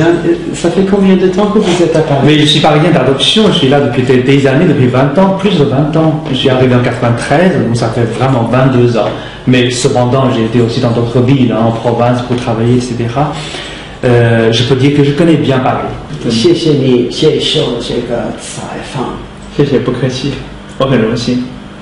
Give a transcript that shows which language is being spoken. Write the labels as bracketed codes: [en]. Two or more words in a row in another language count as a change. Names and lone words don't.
[fr] Ça fait combien de temps que vous êtes à Paris? Mais je suis parisien d'adoption, je suis là depuis des années, depuis 20 ans, plus de 20 ans. Je suis arrivé en 93, donc ça fait vraiment 22 ans. Mais cependant, j'ai été aussi dans d'autres villes, en province, pour travailler, etc. Je peux dire que je connais bien Paris. [zh] 谢谢你接受这个采访。谢谢，不客气，我很荣幸。